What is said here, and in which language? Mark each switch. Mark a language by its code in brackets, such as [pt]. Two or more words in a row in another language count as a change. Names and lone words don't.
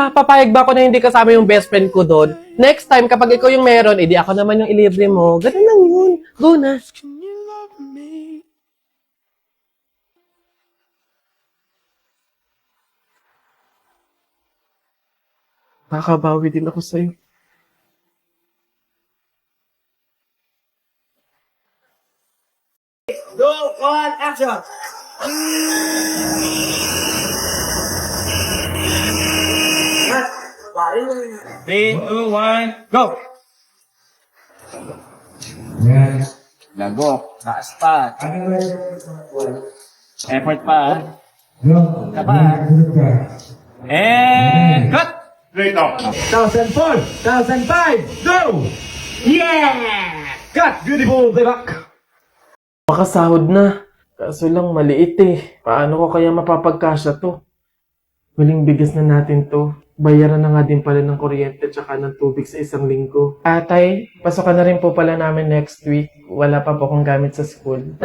[tl] Papayag ba ako na hindi kasama yung best friend ko doon? [en] Next time, [tl] kapag ikaw yung meron, edi ako naman yung ilibre mo. Ganun lang yun. Go na. Makabawi din ako sa'yo. [en] Go on, action! 3, 2, 1, go! [tl] Lagok, taas pa. Effort pa. Ka pa. [en] And cut! 1,004, 1,005, go! Yeah! Cut! Beautiful, [tl] diba? Makasahod na. Kaso lang maliit Paano ko kaya mapapagkasya to? Huling bigas na natin to. Bayaran na nga din pala ng kuryente tsaka ng tubig sa isang linggo. Tay, pasokan na rin po pala namin [en] next week. [tl] Wala pa po akong gamit sa school.